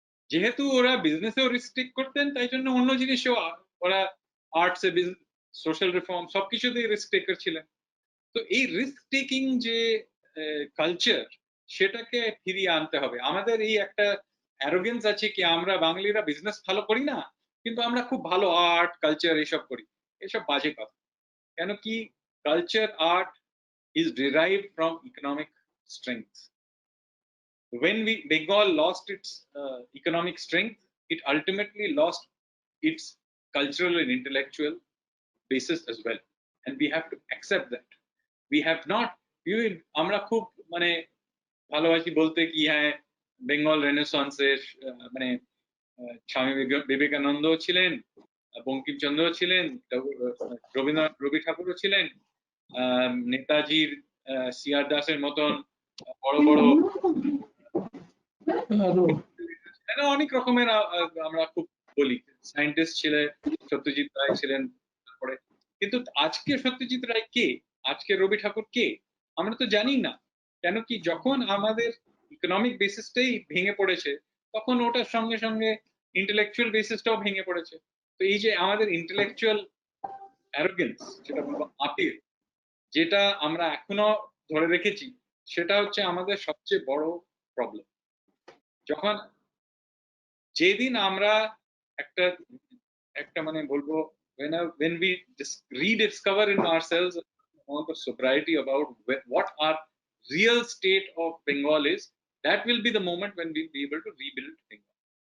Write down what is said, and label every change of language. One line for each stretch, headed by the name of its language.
Bangla: যেহেতু ওরা বিজনেসেও risk take করতেন, তাই জন্য অন্য জিনিসেও ওরা আর্টসে সোশ্যাল রিফর্ম সবকিছুতেই রিস্ক টেকার ছিলেন। তো এই রিস্ক টেকিং যে কালচার, সেটাকে ফিরিয়ে আনতে হবে। আমাদের এই একটা অ্যারোগেন্স আছে কি আমরা বাঙালিরা বিজনেস ভালো করি না, কিন্তু আমরা খুব ভালো আর্ট কালচার এসব করি। এসব বাজে কথা। কেন কি culture art
English: is derived from economic strength. When Bengal lost its economic strength, it ultimately lost its cultural and intellectual basis as well, and we have to accept that. We have not,
Bangla: আমরা খুব মানে ভালোবাসি বলতে কি হ্যাঁ বেঙ্গল রেনেসন্সের মানে স্বামী বিবেকানন্দ ছিলেন, বঙ্কিমচন্দ্র ছিলেন, রবীন্দ্রনাথ রবি ঠাকুরও ছিলেন, নেতাজির সিআর দাসের মতন বড় বড় অনেক রকমের আমরা খুব বলি সায়েন্টিস্ট ছিলেন, সত্যজিৎ রায় ছিলেন। তারপরে কিন্তু আজকে সত্যজিৎ রায় কে, আজকে রবি ঠাকুর কে, আমরা তো জানি না। কেন কি যখন আমাদের ইকোনমিক বেসিসটাই ভেঙে পড়েছে, তখন ওটার সঙ্গে সঙ্গে ইন্টেলেকচুয়াল বেসিসটাও ভেঙে পড়েছে। তো এই যে আমাদের ইন্টেলেকচুয়াল অ্যারোগেন্স, যেটা বলবো আপিল, যেটা আমরা এখনো ধরে রেখেছি, সেটা হচ্ছে আমাদের সবচেয়ে বড় প্রবলেম। যখন যেদিন আমরা একটা একটা মানে বলবো
English: when we just rediscover in ourselves amount of sobriety about what our real state of Bengal is, that will be the moment when we'll be able to rebuild Bengal.